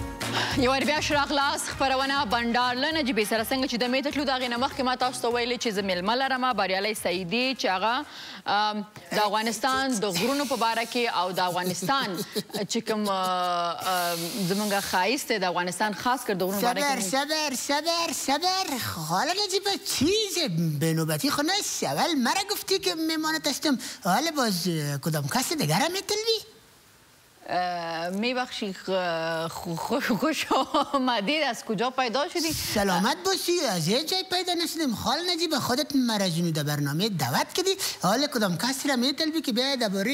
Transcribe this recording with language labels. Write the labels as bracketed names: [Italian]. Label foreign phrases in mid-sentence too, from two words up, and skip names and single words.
[Pashto] یو بیا راغلاست خپرونه بنډار له نجیبې سره څنګه چې د مې ته تلو د هغې نه مخکې ما تاسو ته ویلې چې زه میلمه لرم بریالی سعیدي چې هغه د افغانستان د غرونو په باره کې او د افغانستان چې کوم زموږ ښایست دی د افغانستان خاص کر د غرونو باره کې [Persian] صبر حالا نجیبه چیز به نوبتی خو نیست اول مرا گفتی که میمانت هستم حالا باز کدام کس دیگر هم میتلوی میبخشی خوش آمدید از کجا پیدا شدی؟ سلامت باشی از یه جای پیدا نشدیم خال نجیبه خودت مرا جونو در برنامه دعوت کردی حالا کدام کسی را میتلبی که بیاید درباره